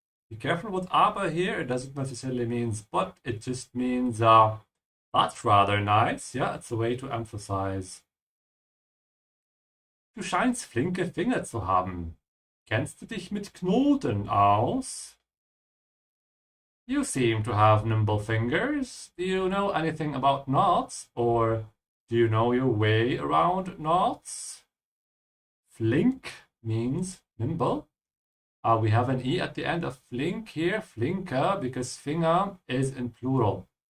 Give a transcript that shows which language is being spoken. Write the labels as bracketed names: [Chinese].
[English] Be careful with aber here. It doesn't necessarily mean but. It just means that's rather nice. Yeah, it's a way to emphasize. [German] Du scheinst flinke Finger zu haben. Kennst du dich mit Knoten aus? [English] You seem to have nimble fingers. Do you know anything about knots? Or do you know your way around knots? Flink means nimble. We have an E at the end of flink here, flinker, because Finger is in plural.